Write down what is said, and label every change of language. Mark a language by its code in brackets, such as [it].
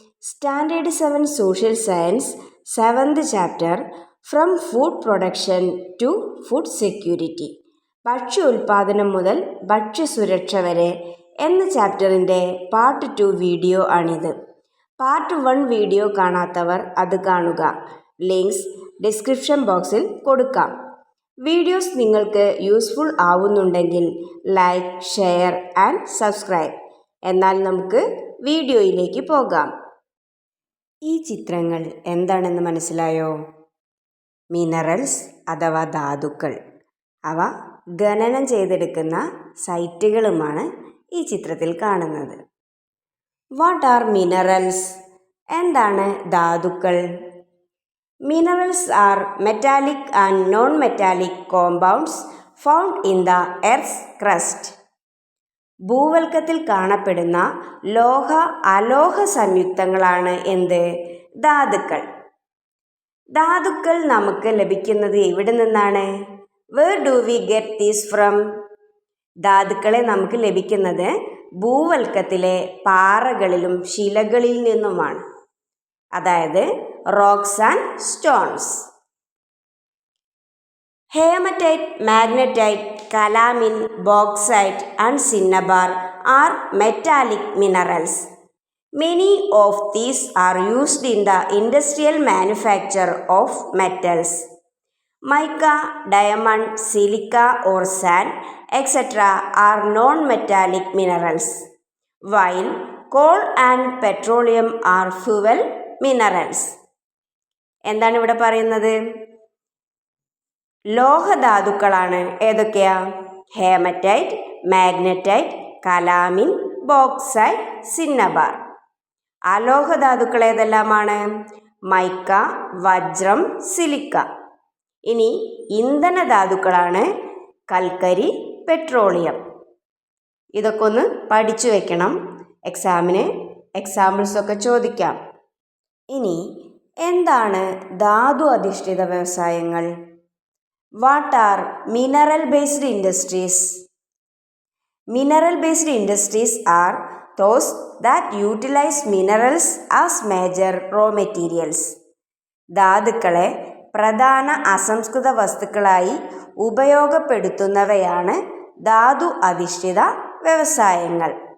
[en] Standard 7 Social Science 7th chapter From Food Production to Food Security. [ml] ഭക്ഷ്യ ഉൽപാദനം മുതൽ ഭക്ഷ്യസുരക്ഷ വരെ എന്ന ചാപ്റ്ററിൻ്റെ പാർട്ട് 2 വീഡിയോ ആണിത്. പാർട്ട് 1 വീഡിയോ കാണാത്തവർ അത് കാണുക. ലിങ്ക്സ് ഡിസ്ക്രിപ്ഷൻ ബോക്സിൽ കൊടുക്കാം. വീഡിയോസ് നിങ്ങൾക്ക് useful ആവുന്നുണ്ടെങ്കിൽ like, share and subscribe. എന്നാൽ നമുക്ക് വീഡിയോയിലേക്ക് പോകാം. ഈ ചിത്രങ്ങൾ എന്താണെന്ന് മനസ്സിലായോ? മിനറൽസ് അഥവാ ധാതുക്കൾ, അവ ഖനനം ചെയ്തെടുക്കുന്ന സൈറ്റുകളുമാണ് ഈ ചിത്രത്തിൽ കാണുന്നത്. [en] What are minerals? [ml] എന്താണ് ധാതുക്കൾ? [en] Minerals are metallic and non-metallic compounds found in the Earth's crust. [ml] ഭൂവൽക്കത്തിൽ കാണപ്പെടുന്ന ലോഹ അലോഹ സംയുക്തങ്ങളാണ് എന്ത്? ധാതുക്കൾ. ധാതുക്കൾ നമുക്ക് ലഭിക്കുന്നത് എവിടെ നിന്നാണ്? [en] Where do we get these from? [ml] ധാതുക്കളെ നമുക്ക് ലഭിക്കുന്നത് ഭൂവൽക്കത്തിലെ പാറകളിലും ശിലകളിൽ നിന്നുമാണ്, അതായത് [en] Rocks and stones. Hematite, magnetite, calamine, bauxite and cinnabar are metallic minerals. Many of these are used in the industrial manufacture of metals. Mica, diamond, silica or sand, etc. are non-metallic minerals, while coal and petroleum are fuel minerals. [ml] എന്താണ് ഇവിടെ പറയുന്നത്? ലോഹധാതുക്കളാണ് ഏതൊക്കെയാ? Haematite, magnetite, calamine, bauxite, cinnabar. അലോഹധാതുക്കൾ ഏതെല്ലാമാണ്? Mica, വജ്രം, silica. ഇനി ഇന്ധനധാതുക്കളാണ് കൽക്കരി, petroleum. ഇതൊക്കെ ഒന്ന് പഠിച്ചു വെക്കണം, എക്സാമിന് എക്സാമ്പിൾസൊക്കെ ചോദിക്കാം. ഇനി എന്താണ് ധാതു അധിഷ്ഠിത വ്യവസായങ്ങൾ? [en] What are mineral based industries? Mineral based industries are those that utilize minerals as major raw materials. [ml] ധാതുക്കളെ പ്രധാന അസംസ്കൃത വസ്തുക്കളായി ഉപയോഗപ്പെടുത്തുന്നവയാണ് ധാതു അധിഷ്ഠിത വ്യവസായങ്ങൾ.